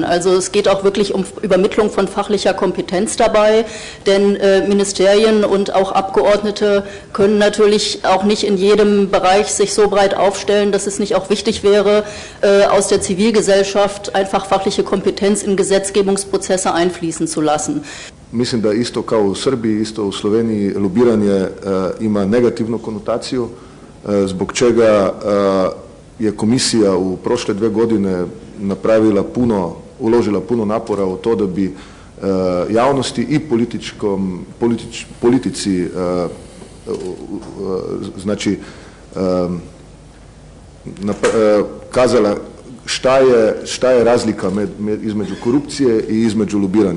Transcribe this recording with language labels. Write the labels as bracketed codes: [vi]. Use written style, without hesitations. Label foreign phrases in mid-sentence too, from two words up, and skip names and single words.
[de] Also es geht auch wirklich um Übermittlung von fachlicher Kompetenz dabei, denn Ministerien und auch Abgeordnete können natürlich auch nicht in jedem Bereich sich so breit aufstellen, dass es nicht auch wichtig wäre, aus der Zivilgesellschaft einfach fachliche Kompetenz in Gesetzgebungsprozesse einfließen zu lassen. [sr] Mislim da isto kao u Srbiji, isto u Sloveniji lobiranje ima negativnu konotaciju, zbog čega je komisija u prošle 2 godine uložila puno napora u to da bi javnosti i politici znači kazala šta je razlika između korupcije i između lobiranja.